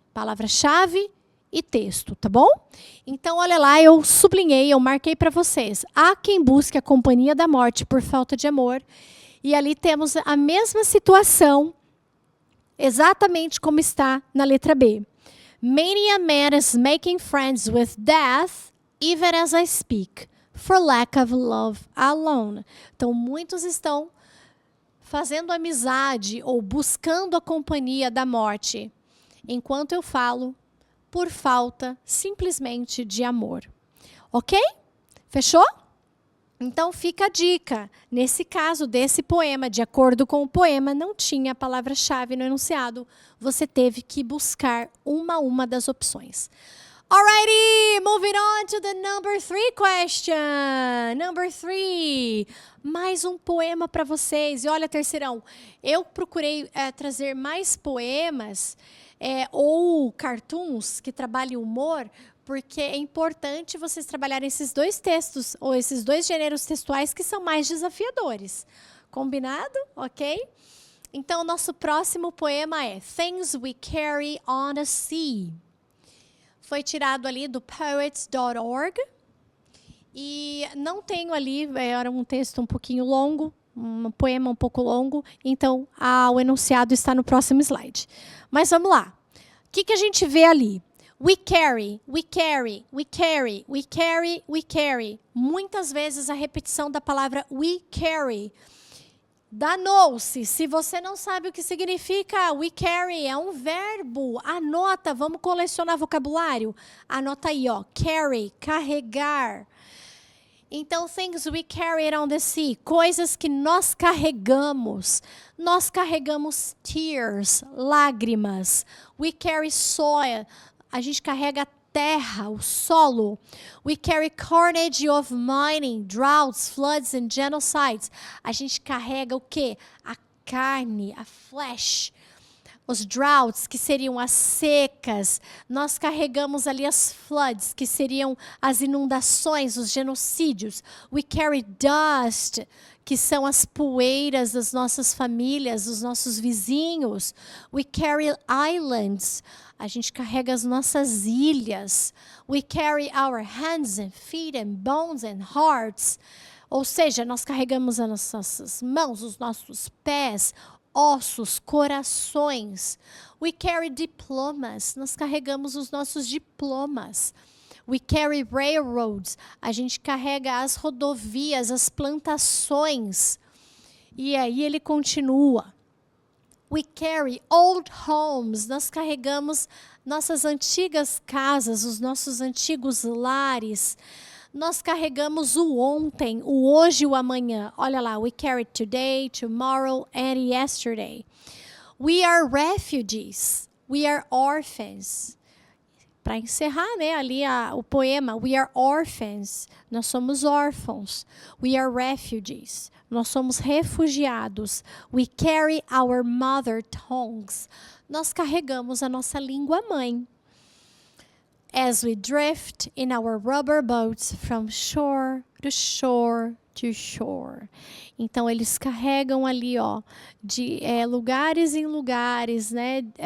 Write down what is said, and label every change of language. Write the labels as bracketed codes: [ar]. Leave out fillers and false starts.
[pt] Palavra-chave e texto, tá bom? Então, olha lá, eu sublinhei, eu marquei para vocês. Há quem busque a companhia da morte por falta de amor. E ali temos a mesma situação, exatamente como está na letra B. [en] Many a man is making friends with death, even as I speak, for lack of love alone. [pt] Então, muitos estão fazendo amizade ou buscando a companhia da morte, enquanto eu falo, por falta simplesmente de amor. Ok? Fechou? Então fica a dica. Nesse caso desse poema, de acordo com o poema, não tinha a palavra-chave no enunciado. Você teve que buscar uma a uma das opções. [en] Alrighty, moving on to the number 3 question. Number 3. [pt] Mais um poema para vocês. E olha, terceirão, eu procurei trazer mais poemas ou cartoons que trabalhem humor, porque é importante vocês trabalharem esses dois textos, ou esses dois gêneros textuais que são mais desafiadores. Combinado? Ok? Então, o nosso próximo poema é Things We Carry on the Sea. Foi tirado ali do poets.org. E não tenho ali, era um texto um pouquinho longo, um poema um pouco longo, então o enunciado está no próximo slide. Mas vamos lá. O que a gente vê ali? [en] We carry, we carry, we carry, we carry, we carry. [pt] Muitas vezes a repetição da palavra we carry. Danou-se. Se você não sabe o que significa we carry, é um verbo. Anota, vamos colecionar vocabulário. Anota aí, ó. Carry, carregar. Então, things we carry on the sea, coisas que nós carregamos. Nós carregamos tears, lágrimas. [en] We carry soil, [pt] a gente carrega a terra, o solo. [en] We carry carnage of mining, droughts, floods and genocides. [pt] A gente carrega o quê? A carne, a flesh. Os droughts, que seriam as secas. Nós carregamos ali as floods, que seriam as inundações, os genocídios. [en] We carry dust, [pt] que são as poeiras das nossas famílias, dos nossos vizinhos. [en] We carry islands, [pt] a gente carrega as nossas ilhas. [en] We carry our hands and feet and bones and hearts. [pt] Ou seja, nós carregamos as nossas mãos, os nossos pés, ossos, corações. [en] We carry diplomas, [pt] nós carregamos os nossos diplomas. [en] We carry railroads, [pt] a gente carrega as rodovias, as plantações. E aí ele continua. [en] We carry old homes, [pt] nós carregamos nossas antigas casas, os nossos antigos lares. Nós carregamos o ontem, o hoje e o amanhã. Olha lá, [en] we carry today, tomorrow and yesterday. We are refugees. We are orphans. [pt] Para encerrar, né, ali o poema, [en] we are orphans. [pt] Nós somos órfãos. [en] We are refugees. [pt] Nós somos refugiados. [en] We carry our mother tongues. [pt] Nós carregamos a nossa língua mãe. [en] As we drift in our rubber boats from shore to shore to shore. [pt] Então, eles carregam ali, ó, de lugares em lugares, né?